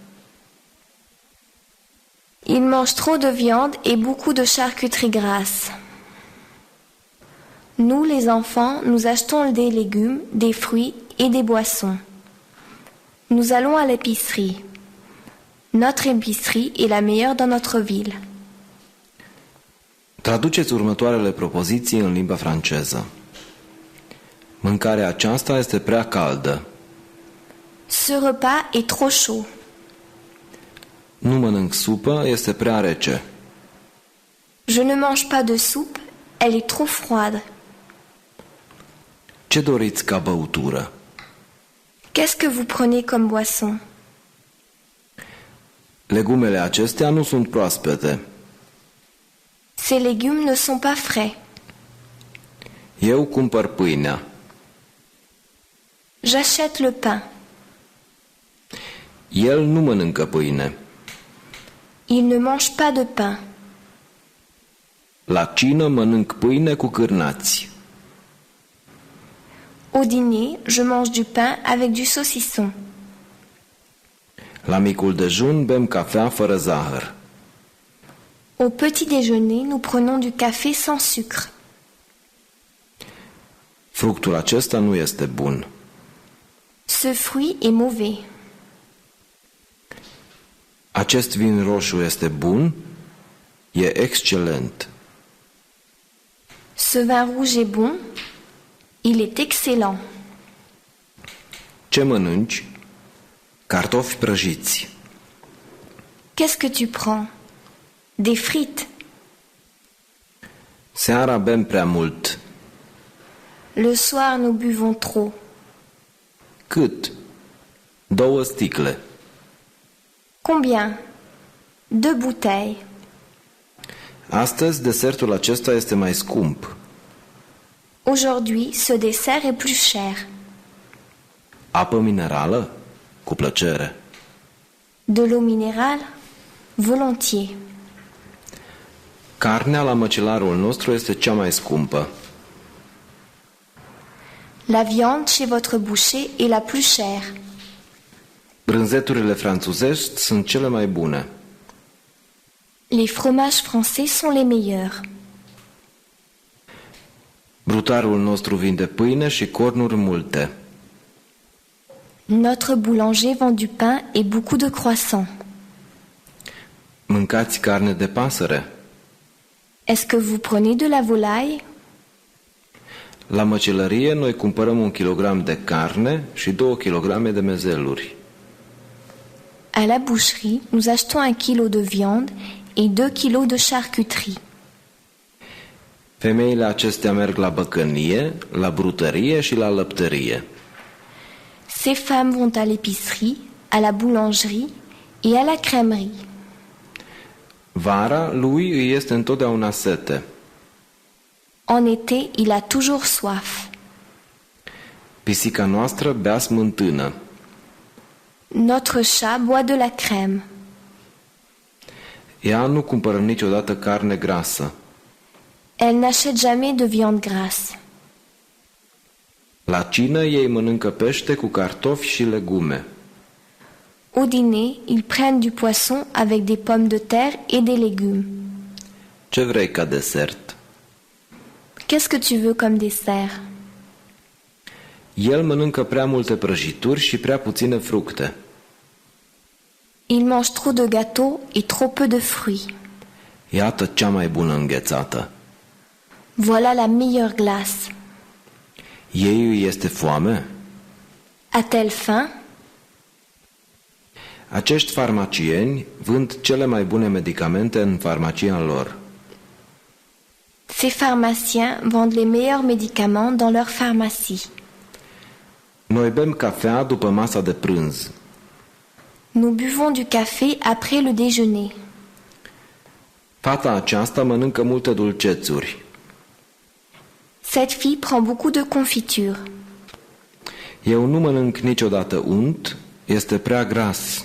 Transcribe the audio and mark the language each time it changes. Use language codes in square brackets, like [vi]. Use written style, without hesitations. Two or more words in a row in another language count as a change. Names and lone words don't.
[fr] Il mange trop de viande et beaucoup de charcuterie grasse. Nous, les enfants, nous achetons des légumes, des fruits et des boissons. Nous allons à l'épicerie. Notre épicerie est la meilleure dans notre ville. [ro] Traduceți următoarele propoziții în limba franceză. Mâncarea aceasta este prea caldă. [fr] Ce repas est trop chaud. [ro] Nu mănânc supă, este prea rece. [fr] Je ne mange pas de soupe, elle est trop froide. [ro] Ce doriți ca băutură? [fr] Qu'est-ce que vous prenez comme boisson? [ro] Legumele acestea nu sunt proaspete. [fr] Ces légumes ne sont pas frais. [ro] Eu cumpăr pâinea. [fr] J'achète le pain. [ro] El nu mănâncă pâine. [fr] Il ne mange pas de pain. [ro] La cină mănânc pâine cu cârnați. [fr] Au dîner, je mange du pain avec du saucisson. [ro] La micul dejun bem cafea fără zahăr. [fr] Au petit déjeuner, nous prenons du café sans sucre. [ro] Fructul acesta nu este bun. [fr] Ce fruit est mauvais. [ro] Acest vin roșu este bun? E excelent. [fr] Ce vin rouge est bon. Il est excellent. [ro] Ce mănânci? Cartofi prăjiți. [fr] Qu'est-ce que tu prends? Des frites. [ro] Seara bem prea mult. [fr] Le soir, nous buvons trop. [ro] Cât? 2 sticle. [fr] Combien? 2 bouteilles. [ro] Astăzi desertul acesta este mai scump. [fr] Aujourd'hui, ce dessert est plus cher. [ro] Apă minerală? Cu plăcere. [fr] De l'eau minérale? Volontiers. [ro] Carnea la măcelarul nostru este cea mai scumpă. [fr] La viande chez votre boucher est la plus chère. [ro] Brânzeturile franțuzești sunt cele mai bune. [fr] Les fromages français sont les meilleurs. [ro] Brutarul nostru vinde pâine și cornuri multe. [fr] Notre boulanger vend du pain et beaucoup de croissants. [ro] Mâncați carne de pasăre? [fr] Est-ce que vous prenez de la volaille? [ro] La măcelărie noi cumpărăm 1 kilogram de carne și 2 kilograme de mezeluri. [fr] À la boucherie, nous achetons 1 kilo de viande et 2 kilos de charcuterie. [ro] Femeile acestea merg la băcănie, la brutărie și la lăptărie. [fr] Ces femmes vont à l'épicerie, à la boulangerie et à la crèmerie. [ro] Vara lui îi este întotdeauna sete. [fr] En été, il a toujours soif. [ro] Pisica noastră bea smântână. [fr] Notre chat boit de la crème. [ro] Ea nu cumpără niciodată carne grasă. [fr] Elle n'achète jamais de viande grasse. [ro] La cină ei mănâncă pește cu cartofi și legume. [fr] Au dîner, ils prennent du poisson avec des pommes de terre et des légumes. [ro] Ce vrei ca desert? [fr] Qu'est-ce que tu veux comme dessert? [ro] El mănâncă prea multe prăjituri și prea puține fructe. [fr] Il mange trop de gâteaux et trop peu de fruits. [ro] Iată cea mai bună înghețată. [fr] Voilà la meilleure glace. [ro] Ei îi este foame? [fr] A-t-elle faim? [ro] Acești farmacieni vând cele mai bune medicamente în farmacia lor. [fr] Ces pharmaciens vendent les meilleurs médicaments dans leur pharmacie. [ro] Noi bem cafea după masa de prânz. [fr] Nous buvons du café après le déjeuner. [ro] Fata aceasta mănâncă multe dulcețuri. [fr] Cette fille prend beaucoup de confiture. [ro] Eu nu mănânc niciodată unt, este prea gras.